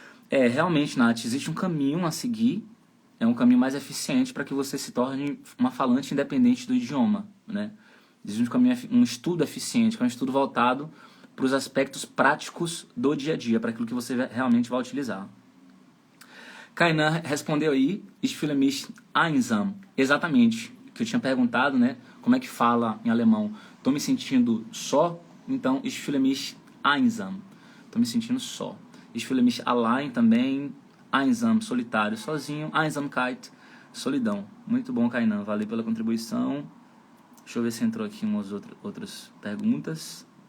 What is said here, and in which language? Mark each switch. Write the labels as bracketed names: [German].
[Portuguese] Realmente, Nath, existe um caminho a seguir, é um caminho mais eficiente para que você se torne uma falante independente do idioma, né? Existe um estudo eficiente, que é um estudo voltado para os aspectos práticos do dia a dia, para aquilo que você realmente vai utilizar. Kainan respondeu aí, [German] ich fühle mich einsam. [Portuguese] Exatamente, que eu tinha perguntado, né? Como é que fala em alemão? Estou me sentindo só, então [German] ich fühle mich einsam. [Portuguese] Estou me sentindo só. [German] Ich fühle mich allein também, einsam, [Portuguese] solitário, sozinho, [German] Einsamkeit, solidão. [Portuguese] Muito bom, Kainan, valeu pela contribuição. Deixa eu ver se entrou aqui umas outras perguntas.